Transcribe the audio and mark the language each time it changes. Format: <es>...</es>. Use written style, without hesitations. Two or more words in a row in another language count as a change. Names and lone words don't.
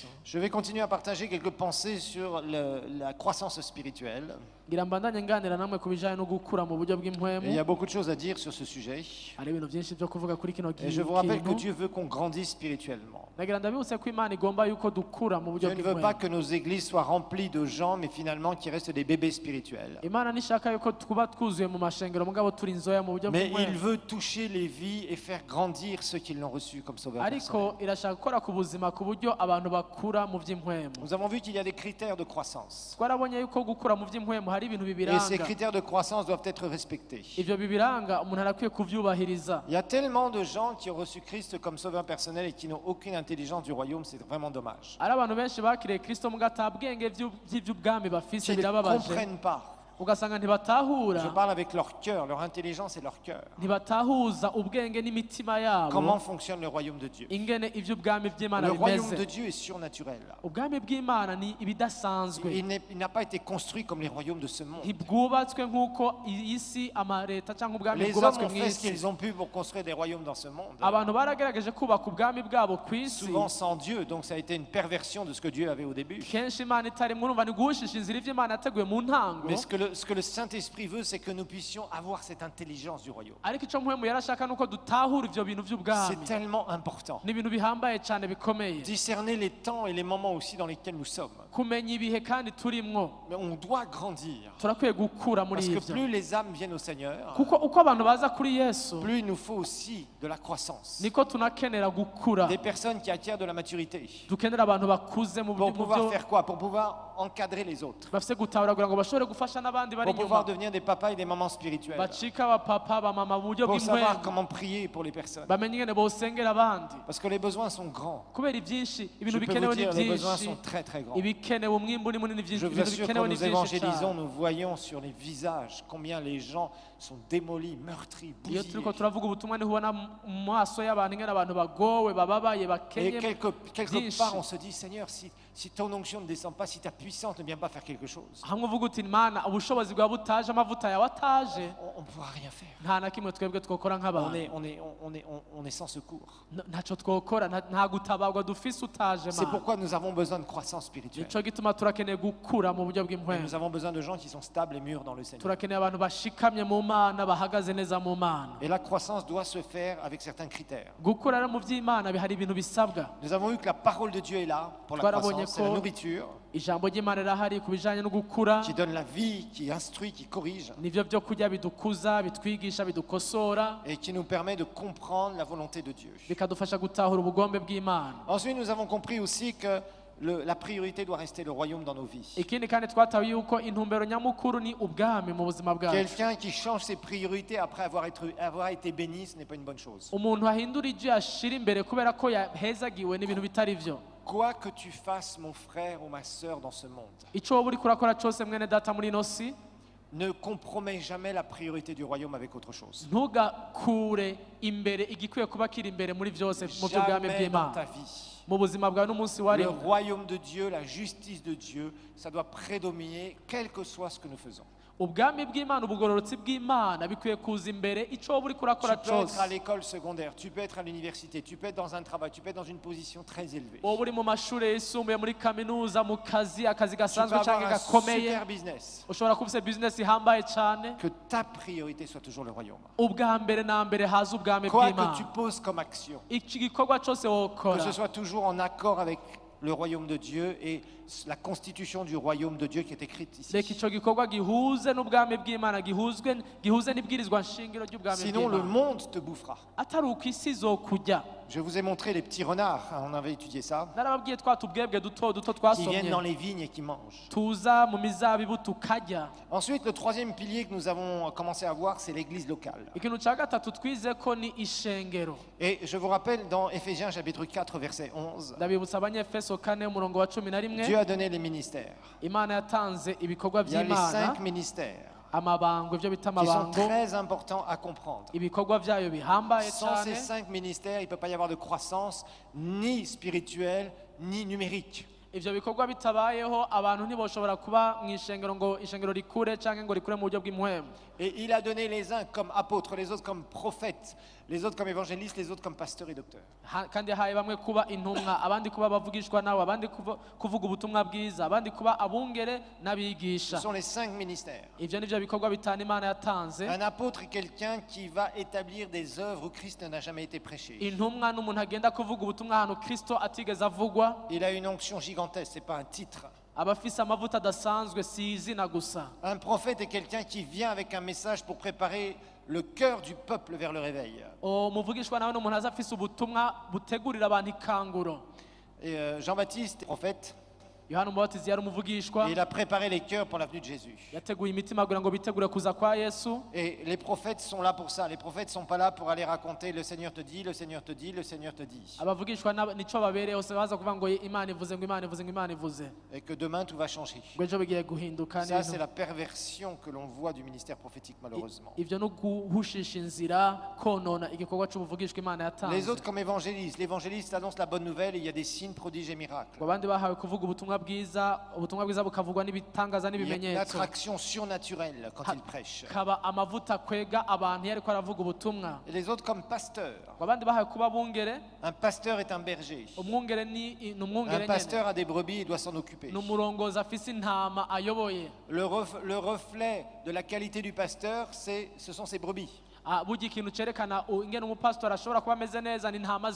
<fr>Je vais continuer à partager quelques pensées sur la croissance spirituelle.</fr> <rn>ngira mbandanye nganira namwe ku bijanye no gukura mu buryo</rn> <fr>Et il y</fr> <rn>bw'impwemu</rn> <fr>a beaucoup de choses à dire sur ce sujet.</fr> <rn>hari ibintu byinshi byo kuvuga kuri kino</rn> <fr>Et je vous rappelle que</fr> <rn>kintu</rn> <fr>Dieu veut qu'on grandisse spirituellement.</fr> <rn>nagira ndabibutse ko Imana igomba yuko dukura mu buryo</rn> <fr>Dieu ne veut pas</fr> <rn>bw'impwemu</rn> <fr>que nos églises soient remplies de gens, mais finalement qui restent des bébés spirituels.</fr> <rn>Imana nishaka yuko twuba twuzuye mu mashengero mugabo turi inzoya mu buryo</rn> <fr>Mais il</fr> <rn>bw'impwemu</rn> <fr>veut toucher les vies et faire grandir ceux qui l'ont reçu comme sauveur personnel.</fr> <rn>ariko irashaka gukora ku buzima ku buryo abantu bakura mu by'impwemu</rn> <fr>Nous avons vu qu'il y a des critères de croissance.</fr> <rn>twarabonye yuko gukura mu by'impwemu hari ibintu</rn> <fr>Et ces</fr> <rn>bibiranga</rn> <fr>critères de croissance doivent être respectés.</fr> <rn>ivyo bibiranga umuntu arakwiye kuvyubahiriza</rn> <fr>Il y a tellement de gens qui ont reçu Christ comme sauveur personnel et qui n'ont aucune intelligence du royaume, c'est vraiment dommage.</fr> <rn>ari abantu benshi bakiriye kristo mugata bwenge by'ivy'ubwami bafise</rn> <fr>Qui ne</fr> <rn>birababaje</rn> <fr>comprennent pas.</fr> <rn>ugasanga</rn> <fr>Je</fr> <rn>ntibatahura</rn> <fr>parle avec leur cœur, leur intelligence et leur cœur.</fr> <rn>ntibatahuza ubwenge n'imitima yabo</rn> <fr>Comment fonctionne le royaume de Dieu?</fr> <rn>ingene ivy'ubwami by'Imana</rn> <fr>Le royaume de</fr> <rn>bimeze</rn> <fr>Dieu est surnaturel.</fr> <rn>ubwami bw'Imana ni ibidasanzwe</rn> <fr>Il n'a pas été construit comme les royaumes de ce monde.</fr> <rn>ntibwubatswe nk'uko iyi si amareta cyangwa ubwami</rn> <fr>Les hommes</fr> <rn>bwubatswe</rn> <fr>ont</fr> <rn>mu</rn> <fr>fait ce</fr> <rn>isi</rn> <fr>qu'ils ont pu pour construire des royaumes dans ce monde.</fr> <rn>abantu baragerageje kubaka ubwami bwabo ku isi</rn> <fr>Souvent sans Dieu, donc ça a été une perversion de ce que Dieu avait au début.</fr> <rn>kenshi Imana itarimwo urumva ni guhushisha inzira ivy'Imana yateguye mu ntango</rn> <fr>Mais ce que le Saint-Esprit veut, c'est que nous puissions avoir cette intelligence du royaume.</fr> <rn>ariko ico mpwemu yarashaka nuko dutahura ivyo bintu</rn> <fr>C'est</fr> <rn>vy'ubwami</rn> <fr>tellement important.</fr> <rn>ni ibintu bihambaye cyane bikomeye</rn> <fr>Discerner les temps et les moments aussi dans lesquels nous sommes.</fr> <rn>kumenya ibihe kandi turimwo Mais on doit grandir. turakwiye gukura muri</rn> <fr>Parce que</fr> <rn>ivyo</rn> <fr>plus les âmes viennent au Seigneur,</fr> <rn>kuko uko abantu baza kuri Yesu</rn> <fr>plus il nous faut aussi de la croissance.</fr> <rn>niko tunakenera gukura</rn> <fr>Des personnes qui acquièrent de la maturité.</fr> <rn>dukenera abantu bakuze mu</rn> <fr>Pour</fr> <rn>buryo</rn> <fr>pouvoir faire quoi? Pour pouvoir encadrer les autres.</fr> <rn>bafise gutahura kugira ngo bashobore gufasha n'abandi bari</rn> <fr>Pour pouvoir</fr> <rn>inyuma</rn> <fr>devenir des papas et des mamans spirituels.</fr> <rn>bacika abapapa abamama mu buryo</rn> <fr>Pour savoir</fr> <rn>bw'impwemu</rn> <fr>comment prier pour les personnes.</fr> <rn>bamenye ingene bosengera abandi</rn> <fr>Parce que les besoins sont grands.</fr> <rn>kubera ibyinshi</rn> <fr>Je</fr> <rn>ibintu</rn> <fr>peux</fr> <rn>bikenewe</rn> <fr>vous</fr> <rn>ni</rn> <fr>dire, les besoins</fr> <rn>byinshi</rn> <fr>sont très très grands.</fr> <rn>ibikenewe umwimbu ni munini byinshi</rn> <fr>Je vous</fr> <rn>ibintu</rn> <fr>assure,</fr> <rn>bikenewe</rn> <fr>quand</fr> <rn>ni</rn> <fr>nous</fr> <rn>byinshi</rn> <fr>évangélisons,</fr> <rn>cyane</rn> <fr>nous voyons sur les visages combien les gens sont démolis, meurtris,</fr> <rn>iyo</rn> <fr>bousillés.</fr> <rn>turiko turavuga ubutumwa ntihubona mu maso y'abantu ingene abantu bagowe bababaye</rn> <fr>Et</fr> <rn>bakenye</rn> <fr>quelque</fr> <rn>byinshi</rn> <fr>part, on se dit, Seigneur, si ton onction ne descend pas, si ta puissance ne vient pas faire quelque chose,</fr> <rn>hamwe uvuga uti mana ubushobozi bwawe butaje amavuta yawe ataje</rn> <fr>on ne pourra rien faire.</fr> <rn>nta na kimwe twebwe twokora nk'abantu</rn> <fr>On est sans secours.</fr> <rn>ntacyo twokora nta gutabarwa dufise utaje</rn> <fr>C'est</fr> <rn>mana</rn> <fr>pourquoi nous avons besoin de croissance spirituelle.</fr> <rn>nico gituma turakeneye gukura mu buryo</rn> <fr>Et</fr> <rn>bw'impwemu</rn> <fr>nous avons besoin de gens qui sont stables et mûrs dans le Seigneur.</fr> <rn>turakeneye abantu bashikamye mu mana bahagaze neza mu mana</rn> <fr>Et la croissance doit se faire avec certains critères.</fr> <rn>gukura rero mu by'imana hari ibintu bisabwa</rn> <fr>Nous avons vu que la parole de Dieu est là pour la</fr> <rn>Twarabonye</rn> <fr>croissance, c'est la</fr> <rn>ko</rn> <fr>nourriture</fr> <rn>ijambo ry'imana rirahari ku bijanye no gukura</rn> <fr>qui donne la vie, qui instruit, qui corrige</fr> <rn>nivyo byo kurya bidukuza bitwigisha bidukosora</rn> <fr>et qui nous permet de comprendre la volonté de Dieu.</fr> <rn>bikadufasha gutahura ubugombe bw'imana</rn> <fr>Ensuite, nous avons compris aussi que la priorité doit rester le royaume dans nos vies.</fr> <rn>ikindi kandi twatawe yuko intumbero nyamukuru ni ubwami mu buzima bwacu</rn> <fr>Quelqu'un qui change ses priorités après avoir été béni, ce n'est pas une bonne chose.</fr> <rn>umuntu ahindura ibyo yashira imbere kubera ko yahezagiwe n'ibintu bitari byo</rn> <fr>Quoi que tu fasses, mon frère ou ma sœur, dans ce monde,</fr> <rn>icyo wowe uriko urakora cyose mwene data muri ino si</rn> <fr>ne compromets jamais la priorité du royaume avec autre chose.</fr> <rn>ntugakure imbere igikwiye kuba kiri imbere muri byose mu by'ubwami</rn> <fr>Jamais dans ta</fr> <rn>bw'imana</rn> <fr>vie.</fr> <rn>mu buzima bwawe n'umunsi wari</rn> <fr>Le royaume de Dieu, la justice de Dieu, ça doit prédominer quel que soit ce que nous faisons.</fr> <rn>ubwami bw'imana ubugororotsi bw'imana bikwiye kuza imbere icyo wowe uriko urakora</rn> <fr>Tu peux être</fr> <rn>cyose</rn> <fr>à l'école secondaire, tu peux être à l'université, tu peux être dans un travail, tu peux être dans une position très élevée.</fr> <rn>wowe uri mu mashuri yisumbuye muri kaminuza mu kazi akazi</rn> <fr>Tu peux</fr> <rn>gasanzwe</rn> <fr>avoir</fr> <rn>cyangwa</rn> <fr>un</fr> <rn>gakomeye</rn> <fr>super business.</fr> <rn>ushobora kuba ufite bizinesi ihambaye cyane</rn> <fr>Que ta priorité soit toujours le royaume.</fr> <rn>ubwa mbere na mbere haza ubwami</rn> <fr>Quoi que tu</fr> <rn>bw'imana</rn> <fr>poses comme action,</fr> <rn>iki gikorwa cyose</rn> <fr>que</fr> <rn>wokora</rn> <fr>ce soit toujours en accord avec le royaume de Dieu et la constitution du royaume de Dieu qui est écrite</fr> <rn>reka</rn> <fr>ici.</fr> <rn>icyo gikorwa gihuze n'ubwami bw'imana gihuze n'ibwirizwa nshingiro ry'ubwami</rn> <fr>Sinon, le</fr> <rn>bw'imana</rn> <fr>monde te bouffera.</fr> <rn>atari uko isi izokujya</rn> <fr>Je vous ai montré les petits renards, hein, on avait étudié ça,</fr> <rn>narababwiye twa tubwebwe duto duto</rn> <fr>qui viennent</fr> <rn>twasomye</rn> <fr>dans les vignes et qui mangent.</fr> <rn>tuza mu mizabibu tukarya</rn> <fr>Ensuite, le troisième pilier que nous avons commencé à voir, c'est l'église locale.</fr> <rn>ikintu cya gatatu twize ko ni ishengero</rn> <fr>Et je vous rappelle, dans Éphésiens chapitre 4, verset 11,</fr> <rn>ndabibutsa abanyefeso 4 umurongo wa 11</rn> <fr>Dieu a donné les ministères.</fr> <rn>imana yatanze ibikorwa</rn> <fr>Il y a les</fr> <rn>by'imana</rn> <fr>5 ministères</fr> <rn>amabango ibyo bita</rn> <fr>qui sont</fr> <rn>amabango</rn> <fr>très importants à comprendre.</fr> <rn>ibikorwa byayo bihambaye</rn> <fr>Sans ces</fr> <rn>cyane</rn> <fr>5 ministères, il ne peut pas y avoir de croissance ni spirituelle ni numérique.</fr> <rn>ivyo bikorwa bitabayeho abantu ntiboshobora kuba mu ishengero ngo ishengero rikure cyangwa ngo rikure mu buryo bw'impwemu</rn> <fr>Et il a donné les uns comme apôtres, les autres comme prophètes, Les autres comme évangélistes, les autres comme pasteurs et docteurs.</fr> <rn>kandi yahaye bamwe kuba intumwa abandi kuba abavugishwa nawe abandi kuvuga ubutumwa bwiza abandi kuba abungere</rn> <fr>Ce</fr> <rn>n'abigisha</rn> <fr>sont les 5 ministères.</fr> <rn>ivyo nivyo bikorwa bitanu imana yatanze</rn> <fr>Un apôtre est quelqu'un qui va établir des œuvres où Christ n'a jamais été prêché.</fr> <rn>intumwa n'umuntu agenda kuvuga ubutumwa ahantu kristo atigeze avugwa</rn> <fr>Il a une onction gigantesque, ce n'est pas un titre.</fr> <rn>aba afise amavuta adasanzwe si izina gusa</rn> <fr>Un prophète est quelqu'un qui vient avec un message pour préparer le cœur du peuple vers le réveil.</fr> <rn>umuvugishwa nawe n'umuntu aza afise ubutumwa butegurira abantu ikanguro</rn> <fr>Et Jean-Baptiste, prophète,</fr> <rn>yohana umubatizi yari umuvugishwa</rn> <fr>il a préparé les cœurs pour la venue de Jésus.</fr> <rn>yateguye imitima kugira ngo bitegure kuza kwa yesu</rn> <fr>Et les prophètes sont là pour ça. Les prophètes ne sont pas là pour aller raconter le Seigneur te dit, le Seigneur te dit, le Seigneur te dit.</fr> <rn>abavugishwa nico babereye hose baza kuvuga ngo imana ivuze ngo imana ivuze ngo imana ivuze</rn> <fr>Et que demain tout va changer.</fr> <rn>ngo ejo bigiye guhinduka</rn> <fr>Ça, c'est la perversion que l'on voit du ministère prophétique, malheureusement.</fr> <rn>ivyo no guhushisha inzira konona igikorwa c'ubuvugishwa imana</rn> <fr>Les</fr> <rn>yatanze</rn> <fr>autres comme évangélistes. L'évangéliste annonce la bonne nouvelle et il y a des signes, prodiges et miracles.</fr> <rn>ngo abandi bahawe kuvuga ubutumwa bwiza bukavugwa n'ibitangaza</rn> <fr>Il y a une</fr> <rn>n'ibimenyetso</rn> <fr>attraction surnaturelle quand il prêche.</fr> <rn>kaba amavuta kwega abantu iyo ariko aravuga ubutumwa</rn> <fr>Et les autres comme pasteurs.</fr> <rn>ngo abandi bahawe kuba bungere</rn> <fr>Un pasteur est un berger.</fr> <rn>umwungere ni</rn> <fr>Un</fr> <rn>umwungere nyene</rn> <fr>pasteur a des brebis, il doit s'en occuper.</fr> <rn>ni umurongozi afise intama ayoboye</rn> <fr>Le reflet de la qualité du pasteur, ce sont ses brebis.</fr> <rn>burya ikintu cerekana ingene umupasitori ashobora kuba ameze neza ni intama</rn>